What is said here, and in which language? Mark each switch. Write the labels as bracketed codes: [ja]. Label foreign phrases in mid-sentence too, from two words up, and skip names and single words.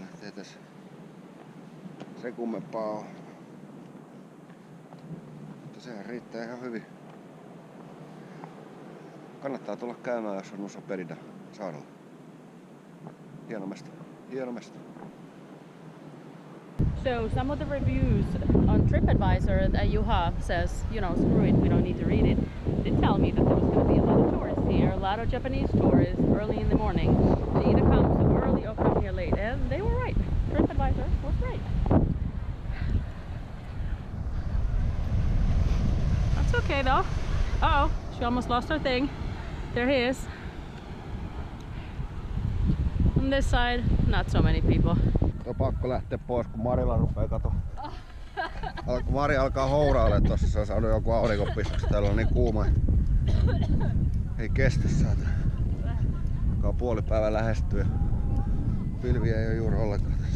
[fi] Ei tässä se kummempaa on. Mutta sehän riittää ihan hyvin. Kannattaa tulla käymään, jos on Nusa Penida saarella. Hieno mesta. Hieno mesta. [en] So some of the reviews on TripAdvisor that Juha says, you know, screw it, we don't need to read it, did tell me that there was going to be a lot of tourists here, a lot of Japanese tourists early in the morning. They either come too early or come here late, and they were right. TripAdvisor was right. That's okay though. Uh-oh, she almost lost her thing. There he is. On this side, not so many people. [fi] On pakko lähteä pois, kun Marilla rupee kato. Mari alkaa hourailla tossa, se on saanut joku aurinkopissaksi. Täällä on niin kuuma. Ei kestä saata. Alkaa puolipäivä lähestyä. Pilviä ei oo juuri ollenkaan tässä.